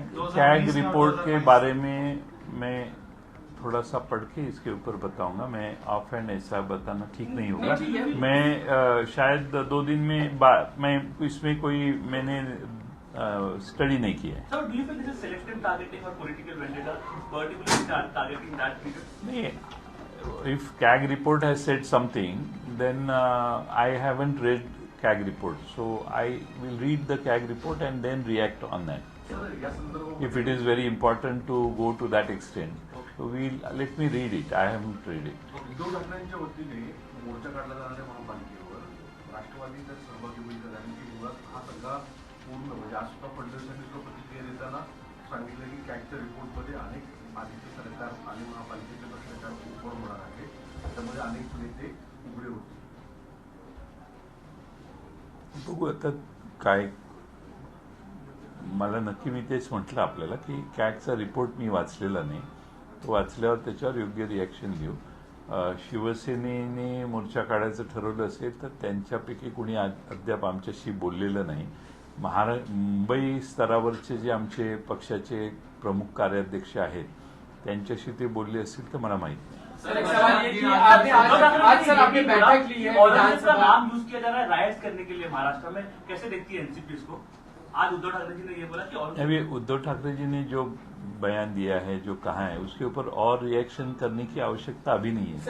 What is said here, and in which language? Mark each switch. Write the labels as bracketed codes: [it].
[hi] CAG report के बारे में मैं थोड़ा सा पढ़ के इसके ऊपर बताऊंगा। मैं ऑफ हैंड ऐसा बताना ठीक नहीं होगा। मैं शायद 2 दिन में मैं इसमें कोई मैंने स्टडी नहीं किया है। [en] So, do you think this is selective targeting or political vendetta, particularly targeting that period? नहीं, if CAG report has said something, then I haven't read CAG report, so I will read the CAG report and then react on that. If it is very important to go to that extent, so let me read it. I haven't read it. [mr] Uddhav ठाकरेंच्या वतीने मोर्चा काढला जाणार आहे महापालिकेवर, राष्ट्रवादी तर सहभागी होईल का? कारण की मुळात हा सगळा पूर्ण म्हणजे आज सुद्धा फडणवीसांनी तो प्रतिक्रिया देताना सांगितलं की कॅगच्या रिपोर्टमध्ये अनेक आधीचे सरकार आणि महापालिकेचे भ्रष्टाचार उघड होणार आहे, त्यामध्ये अनेक नेते उघडे होते. बघू आता काय. मला नक्की मी तेच म्हटलं आपल्याला की कॅगचा रिपोर्ट मी वाचलेला नाही, तो वाचल्यावर त्याच्यावर योग्य रिॲक्शन घेऊ. शिवसेनेने मोर्चा काढायचं ठरवलं असेल तर त्यांच्यापैकी कुणी अद्याप आमच्याशी बोललेलं नाही. मुंबई स्तरावरचे जे आमचे पक्षाचे प्रमुख कार्याध्यक्ष आहेत त्यांच्याशी ते बोलले असतील तर मला माहित नाही. [hi] सर, एक सवाल ये कि आज सर आपने बैठक ली है, विधानसभा नाम यूज किया जा रहा है राइट्स करने के लिए महाराष्ट्र में, कैसे देखती है एनसीपी इसको? आज उद्धव ठाकरे जी ने ये बोला कि अभी उद्धव ठाकरे जी ने जो बयान दिया है, जो कहा है, उसके ऊपर और रिएक्शन करने की आवश्यकता अभी नहीं है.